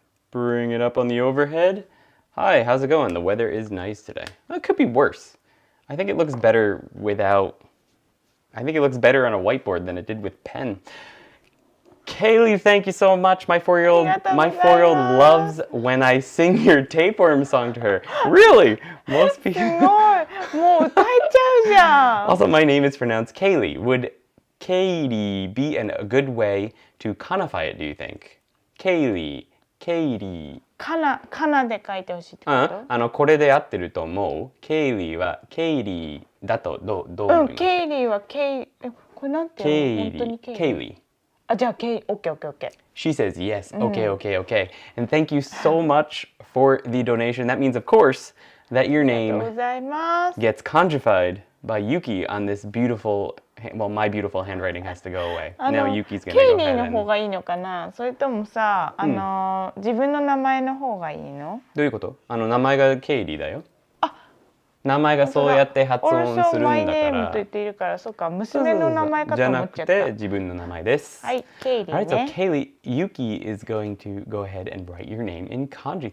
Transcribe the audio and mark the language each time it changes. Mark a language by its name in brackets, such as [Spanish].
[English] Bring it up on the overhead. Hi, how's it going? The weather is nice today. Well, it could be worse. I think it looks better without... I think it looks better on a whiteboard than it did with pen. Kaylee, thank you so much. My 4-year-old loves when I sing your tapeworm song to her. Really? Most people... [Japanese] すごいもう歌えちゃうじゃん [English] Also, my name is pronounced Kaylee. Would Katie be a good way to kanify it, do you think? Kaylee, Katie. [Japanese] かなで書いてほしいってことこれで合ってると思う。ケイリーはケイリーだとどう思いますか？ケイリーはこれなんていうの本当にケイリー。あ、じゃあオッケー。 [English] She says yes. Okay. And thank you so much for the donation. That means, of course, that your name gets kanjified by Yuki on this beautiful, well, my beautiful handwriting has to go away. Now Yuki's going to go ahead and... [Japanese] ケイリーの方がいいのかなそれともさ、自分の名前の方がいいのどういうこと名前がケイリーだよ。名前がそうやって発音するんだから。マイネームと言っているから、そうか、娘の名前かと思っちゃった。じゃなくて自分の名前です。はい、ケイリーね。 [English] Alright, so Kaylee, Yuki is going to go ahead and write your name in kanji.